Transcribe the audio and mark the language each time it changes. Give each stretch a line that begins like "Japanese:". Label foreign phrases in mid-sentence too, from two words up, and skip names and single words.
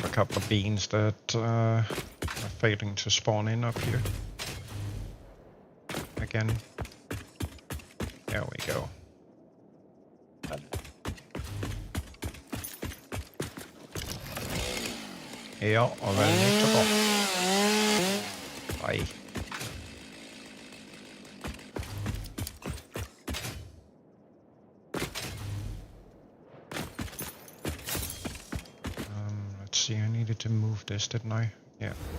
English: a couple of beans that are failing to spawn in up here. Again. There we go.
Norwegian: Ja, og vel nytt og godt.
English: Bye. Let's see, I needed to move this, didn't I? Yeah.